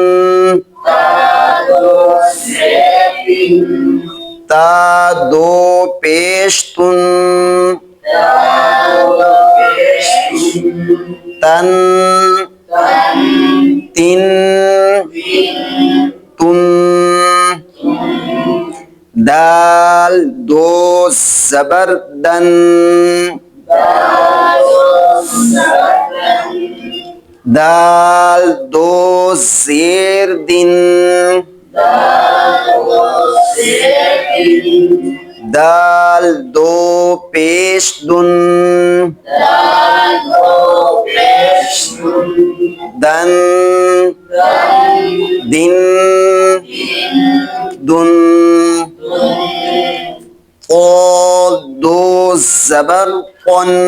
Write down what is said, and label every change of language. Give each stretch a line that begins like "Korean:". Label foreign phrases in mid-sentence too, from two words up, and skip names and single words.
Urdu: تا دو پیش تن تن تن تن دال دو زبر دن دال دو زیر دن دال دو پیش دن دن دن دن قال دو زبر قن